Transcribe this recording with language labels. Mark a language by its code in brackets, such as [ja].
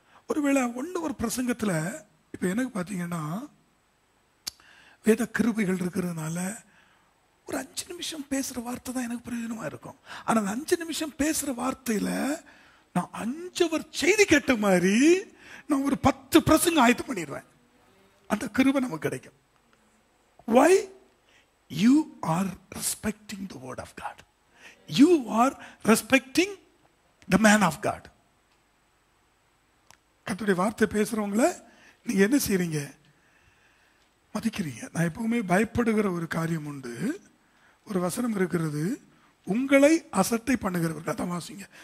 [ta] ஒருவேளை ஒரு பிரசங்கத்தில் இப்போ எனக்கு பார்த்தீங்கன்னா வேத கிருபைகள் இருக்கிறதுனால ஒரு 5 நிமிஷம் பேசுகிற வார்த்தை தான் எனக்கு பிரயோஜனமாக இருக்கும். ஆனால் அந்த 5 நிமிஷம் பேசுகிற வார்த்தையில் நான் 5 அவர் செய்தி கேட்ட மாதிரி நான் ஒரு 10 பிரசங்கம் ஆயத்தம் பண்ணிடுவேன். அந்த கிருபை நமக்கு கிடைக்கும். Why? [en] You are respecting the word of God. You are respecting the man of God. [ta] கர்த்தருடைய வார்த்தை பேசுறவங்கள நீங்க என்ன செய்றீங்க? மதிக்கிறீங்க. நான் எப்பவுமே பயப்படுகிற ஒரு காரியம் உண்டு. ஒரு வசனம் இருக்கிறது, உங்களை அசட்டை பண்ணுகிறவர்கள். அதான் வாசிங்க.